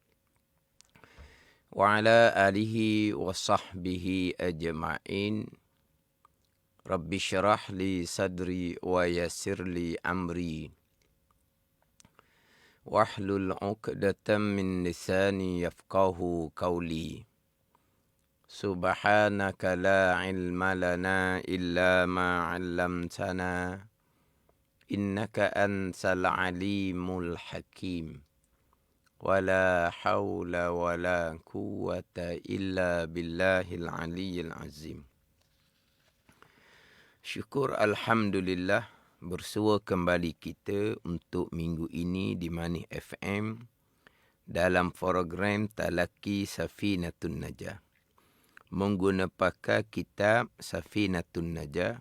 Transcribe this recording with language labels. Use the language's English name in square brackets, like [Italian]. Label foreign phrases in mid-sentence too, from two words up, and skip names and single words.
[Arabic] وعلى آله وصحبه أجمعين. رب اشرح لي صدري ويسر لي أمري. واحلل عقدة من لساني يفقهوا قولي. سبحانك لا علم لنا إلا ما علمتنا. إنك أنت العليم الحكيم. ولا حول ولا قوة إلا بالله العلي العظيم. [Indonesian] Syukur alhamdulillah. Bersua kembali kita untuk minggu ini di Manih FM dalam program Talaki Safinatun Najah. Menggunakan kitab Safinatun Najah.